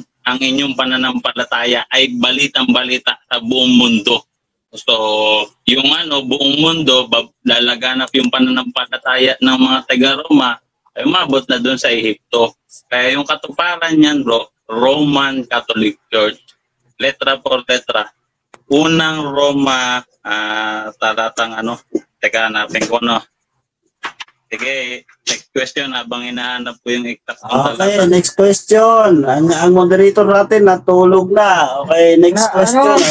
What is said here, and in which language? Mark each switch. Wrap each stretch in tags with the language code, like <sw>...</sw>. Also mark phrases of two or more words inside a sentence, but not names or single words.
<tl>Ang inyong pananampalataya ay balitang-balita sa buong mundo. So, yung buong mundo, lalaganap yung pananampalataya ng mga taga-Roma, ay umabot na doon sa Ehipto. Kaya yung katuparan niyan, bro, Roman Catholic Church. Letra por letra. Unang Roma, talatang teka, hanapin ko, no? Sige,</tl> <en>next question</en> <tl>habang hinahanap ko yung exact.</tl> <en>Okay, next question.</en> <tl>Ang moderator natin natulog na.</tl> <en>Okay, next question.</en>